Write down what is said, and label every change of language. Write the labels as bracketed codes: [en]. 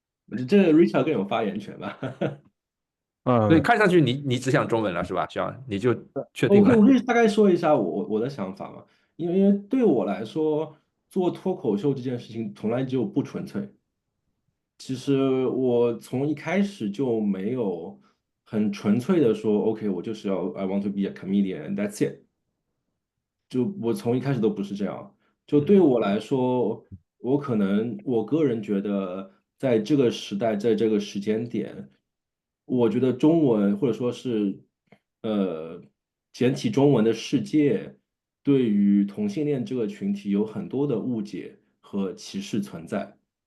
[zh] 我觉得这个 Richard 更有发言权吧。所以呃，看上去你只想中文了是吧？需要你就确定了。我可以大概说一下我的想法嘛，因为对我来说，做脱口秀这件事情从来就不纯粹。其实我从一开始就没有很纯粹的说，OK，我就是要 [en] I want to be a comedian and that's it。 [zh] 就我从一开始都不是这样。就对嗯我来说，我可能我个人觉得，在这个时代，在这个时间点，我觉得中文或者说是呃简体中文的世界，对于同性恋这个群体有很多的误解和歧视存在。